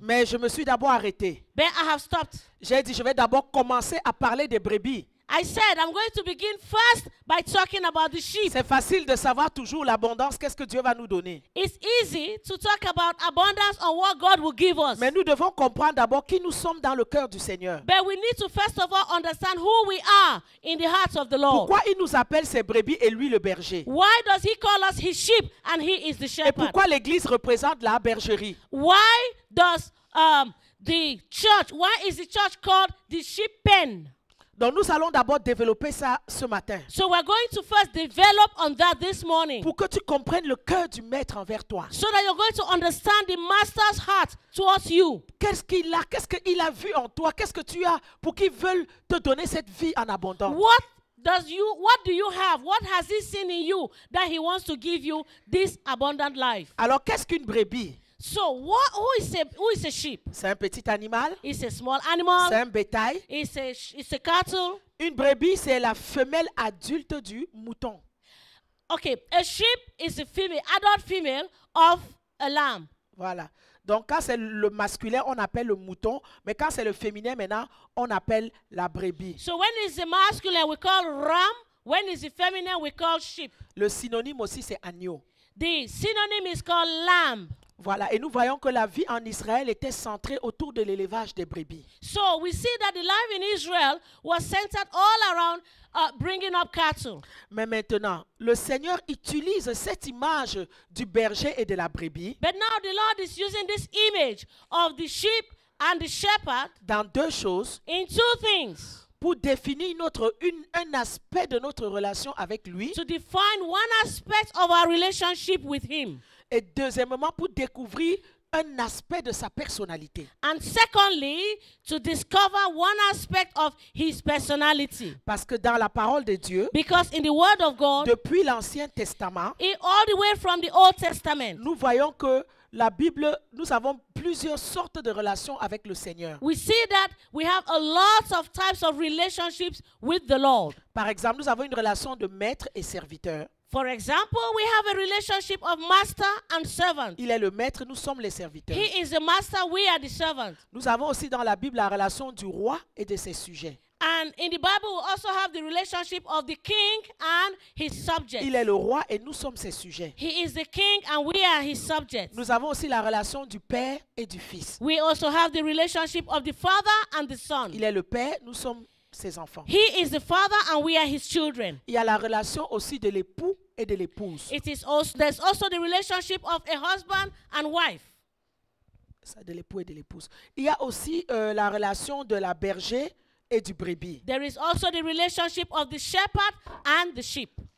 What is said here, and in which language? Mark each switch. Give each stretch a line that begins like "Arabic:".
French: Mais je me suis d'abord arrêté.
English: But I have stopped.
French: J'ai dit, je vais d'abord commencer à parler des brebis.
English: I said I'm going to begin first by talking about the sheep.
French: C'est facile de savoir toujours l'abondance, qu'est-ce que Dieu va nous donner.
English: It's easy to talk about abundance on what God will give us.
French: Mais nous devons comprendre d'abord qui nous sommes dans le cœur du Seigneur.
English: But we need to first of all understand who we are in the heart of the Lord.
French: Pourquoi il nous appelle ses brebis et lui le berger?
English: Why does He call us His sheep and He is the
French: Et
English: shepherd?
French: pourquoi l'Église représente la bergerie?
English: Why does the church, why is the church called the sheep pen?
French: Donc nous allons d'abord développer ça ce matin.
English: So we're going to first develop on that this morning.
French: Pour que tu comprennes le cœur du maître envers toi.
English: So that you're going to understand the master's heart towards you.
French: Qu'est-ce qu'il a vu en toi? Qu'est-ce que tu as pour qu'il veuille te donner cette vie en abondance?
English: What do you have? What has He seen in you that He wants to give you this abundant life?
French: Alors qu'est-ce qu'une brebis?
English: So who is a sheep?
French: C'est un petit animal?
English: It's a small
French: C'est
English: animal.
French: un bétail?
English: It's a cattle.
French: Une brebis, c'est la femelle adulte du mouton.
English: Okay, a sheep is a female, adult female of a lamb.
French: Voilà. Donc quand c'est le masculin, on appelle le mouton. Mais quand c'est le féminin, maintenant, on appelle la brebis.
English: So when it's the masculine, we call ram. When it's the feminine, we call sheep.
French: Le synonyme aussi, c'est agneau.
English: The synonym is called lamb.
French: Voilà. Et nous voyons que la vie en Israël était centrée autour de l'élevage des brebis.
English: So we see that the life in Israel was centered all around bringing up cattle.
French: Mais maintenant, le Seigneur utilise cette image du berger et de la brebis
English: But now the Lord is using this image of the sheep and the shepherd
French: dans deux choses
English: in two things.
French: pour définir un aspect de notre relation avec lui
English: To define one aspect of our relationship with Him.
French: et deuxièmement pour découvrir un aspect de sa personnalité.
English: And secondly, to discover one aspect of His personality.
French: Parce que dans la parole de Dieu,
English: Because in the Word of God,
French: depuis l'Ancien Testament,
English: all the way from the Old Testament,
French: nous voyons que la Bible, nous avons plusieurs sortes de relations avec le Seigneur.
English: we see that we have a lot of types of relationships with the Lord.
French: Par exemple, nous avons une relation de maître et serviteur.
English: For example, we have a relationship of master and servant.
French: Il est le maître, nous sommes les serviteurs.
English: He is the master, we are the servant.
French: Nous avons aussi dans la Bible la relation du roi et de ses sujets.
English: And in the Bible, we also have the relationship of the king and his subjects.
French: Il est le roi et nous sommes ses sujets.
English: He is the king and we are his subjects.
French: Nous avons aussi la relation du père et du fils.
English: We also have the relationship of the father and the son.
French: Il est le père, nous sommes ses enfants.
English: He is the father and we are his children.
French: Il y a la relation aussi de l'époux et de l'épouse.
English: There's also the relationship of a husband and wife.
French: Ça, de l'époux et de l'épouse. Il y a aussi la relation de la berger et du brebis.
English: There is also the relationship of the shepherd and the sheep.